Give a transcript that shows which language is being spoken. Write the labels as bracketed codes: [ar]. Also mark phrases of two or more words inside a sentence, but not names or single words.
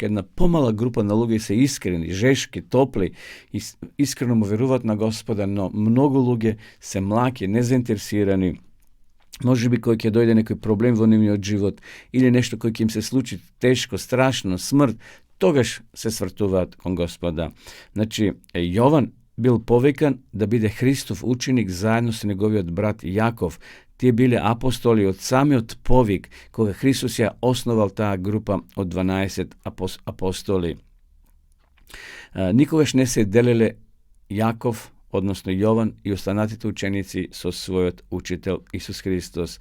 [mk] Една помала група на луѓе се искрени, жешки, топли и искрено му веруваат на Господа, но многу луѓе се млаки, незаинтересирани. Може би кој ќе дојде некој проблем во нивниот живот или нешто кој ќе им се случи тешко, страшно, смрт, тогаш се свртуваат кон Господа. Значи, Јован bil povekan da bide Hristov učenik zajedno sa njegovijot brat Jakov. Ti bili apostoli od povik koga Hristos je osnoval ta grupa od 12 apostoli. Nikogaš ne se delile Jakov, odnosno Jovan i ostanatite učenici so svojot učitelj Isus Hristos.